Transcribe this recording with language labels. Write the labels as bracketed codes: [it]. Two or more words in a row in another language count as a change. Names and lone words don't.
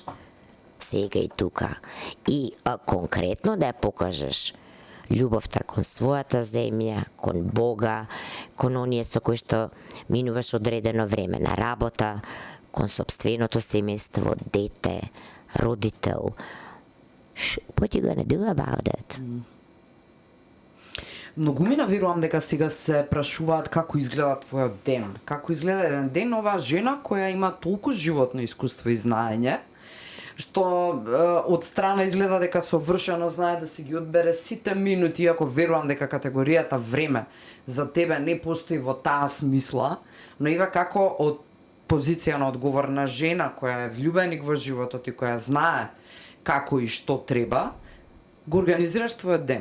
[mk] Сега и тука. И конкретно да ја покажеш љубовта кон својата земја, кон Бога, кон оние со кои што минуваш одредено време на работа, кон сопственото семејство, дете, родител. [en] What you gonna do about it? [mk] Многумина верувам дека сега се прашуваат како изгледа твојот ден. Како изгледа еден ден оваа жена која има толку животно искуство и знаење, што од страна изгледа дека совршено знае да си ги одбере сите минути, иако верувам дека категоријата време за тебе не постои во таа смисла, но ива како од позиција на одговорна жена која е влюбеник во животот и која знае како и што треба, го организираш твојот ден.